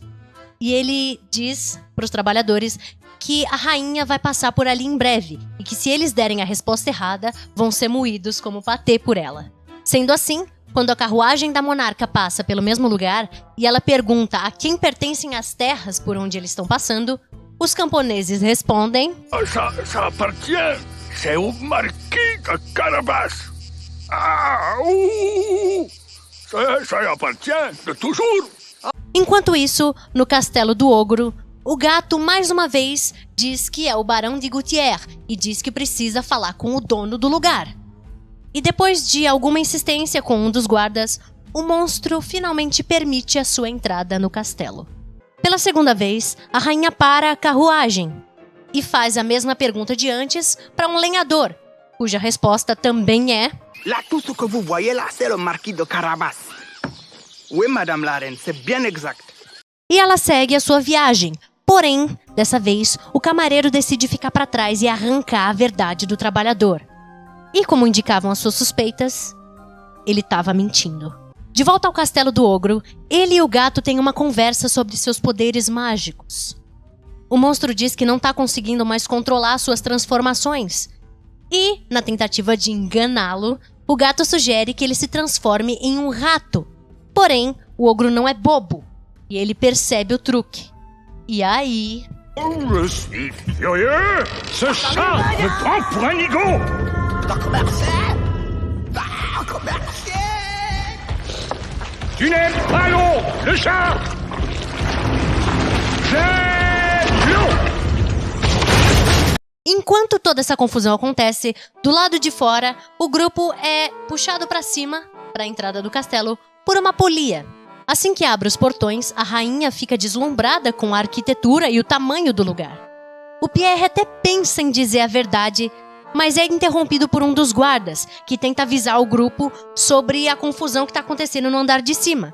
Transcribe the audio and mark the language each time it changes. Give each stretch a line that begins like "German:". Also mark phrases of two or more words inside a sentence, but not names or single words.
Portuguese: E ele diz para os trabalhadores que a rainha vai passar por ali em breve e que se eles derem a resposta errada, vão ser moídos como patê por ela. Sendo assim, quando a carruagem da monarca passa pelo mesmo lugar e ela pergunta a quem pertencem as terras por onde eles estão passando, os camponeses respondem:
French: Ça appartient, c'est au marquis de Carabas. Ça appartient de toujours.
Portuguese: Enquanto isso, no castelo do ogro, o gato mais uma vez diz que é o barão de Gouttière e diz que precisa falar com o dono do lugar. E depois de alguma insistência com um dos guardas, o monstro finalmente permite a sua entrada no castelo. Pela segunda vez, a rainha para a carruagem e faz a mesma pergunta de antes para um lenhador, cuja resposta também é:
French: Là, tout ce que vous voyez là, c'est le marquis de Carabas. Oui, madame la reine, c'est bien exact.
Portuguese: E ela segue a sua viagem. Porém, dessa vez, o camareiro decide ficar para trás e arrancar a verdade do trabalhador. E como indicavam as suas suspeitas, ele estava mentindo. De volta ao castelo do ogro, ele e o gato têm uma conversa sobre seus poderes mágicos. O monstro diz que não está conseguindo mais controlar suas transformações. E, na tentativa de enganá-lo, o gato sugere que ele se transforme em um rato. Porém, o ogro não é bobo, e ele percebe o truque. E aí...
French: Je suis furieux. Ce chat me prend pour un nigaud. Tu n'aimes pas l'eau, le chat. J'aime l'eau.
Portuguese: Enquanto toda essa confusão acontece, do lado de fora, o grupo é puxado para cima, para a entrada do castelo, por uma polia. Assim que abre os portões, a rainha fica deslumbrada com a arquitetura e o tamanho do lugar. O Pierre até pensa em dizer a verdade, mas é interrompido por um dos guardas, que tenta avisar o grupo sobre a confusão que está acontecendo no andar de cima.